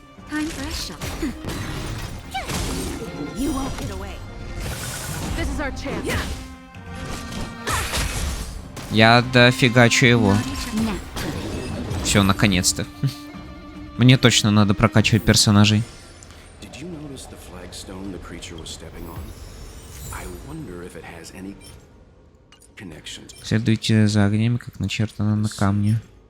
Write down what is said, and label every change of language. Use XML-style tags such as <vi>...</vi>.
<en>Time for a shot. You won't get away. This is our chance.</en> <ru>Я дофигачу его.</ru> <en>Nap time.</en> <ru>Все, наконец-то. Мне точно надо прокачивать персонажей.</ru> <en>Did you notice the flagstone the creature was stepping on? I wonder if it has any connection.</en> <ru>Следуйте за огнями, как начертано на камне.</ru>